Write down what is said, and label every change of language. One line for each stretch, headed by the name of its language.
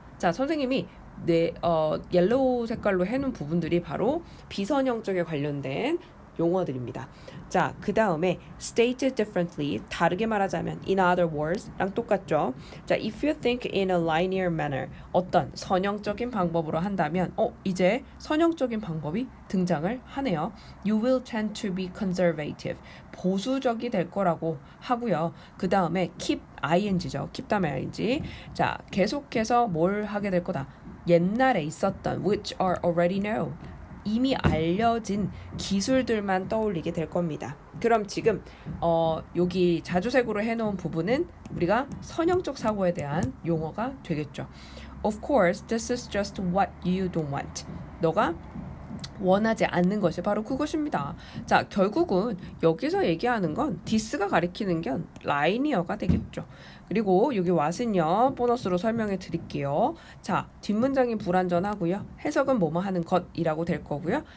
Korean: 자, 선생님이 옐로우 색깔로 해놓은 부분들이 바로 비선형적에 관련된 용어들입니다. 자, 그 다음에
English: stated differently,
Korean: 다르게 말하자면
English: in other words
Korean: 랑 똑같죠. 자,
English: if you think in a linear manner,
Korean: 어떤 선형적인 방법으로 한다면 이제 선형적인 방법이 등장을 하네요.
English: You will tend to be conservative,
Korean: 보수적이 될 거라고 하고요. 그 다음에 keep, ing죠. keep 다음에 ing. 자, 계속해서 뭘 하게 될 거다. 옛날에 있었던
English: which are already known,
Korean: 이미 알려진 기술들만 떠올리게 될 겁니다. 그럼 지금 여기 자주색으로 해놓은 부분은 우리가 선형적 사고에 대한 용어가 되겠죠.
English: Of course, this is just what you don't want.
Korean: 너가 원하지 않는 것이 바로 그것입니다. 자, 결국은 여기서 얘기하는 건 this가 가리키는 건 라이니어가 되겠죠. 그리고 여기 what은요, 보너스로 설명해 드릴게요. 자, 뒷문장이 불완전하고요. 해석은 뭐뭐 하는 것이라고 될 거고요.